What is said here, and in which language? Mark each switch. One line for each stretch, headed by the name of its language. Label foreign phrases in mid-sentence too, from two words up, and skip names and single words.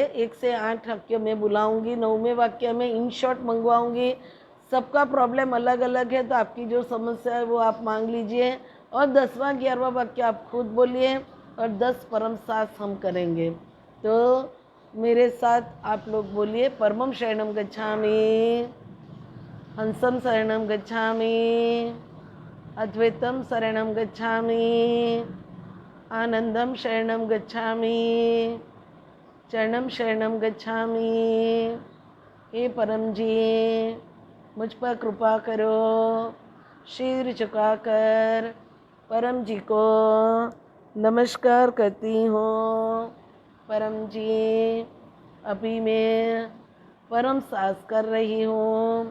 Hindi: 1 से 8 वाक्य में बुलाऊंगी, 9वें वाक्य में
English: in short
Hindi: मंगवाऊंगी। सबका प्रॉब्लम अलग अलग है, तो आपकी जो समस्या है वो आप मांग लीजिए और 10वां 11वां वाक्य आप खुद बोलिए और 10 परम सांस हम करेंगे। तो मेरे साथ आप लोग बोलिए,
Sanskrit: परमम शरणम गच्छामि, हंसम शरणम गच्छामि, अद्वैतम शरणम गच्छामि, आनंदम शरणम गच्छामि, चरणम शरणम गच्छामि।
Hindi: हे परम जी, मुझ पर कृपा करो। सिर झुकाकर परम जी को नमस्कार करती हूँ। परम जी, अभी मैं परम सांस कर रही हूँ।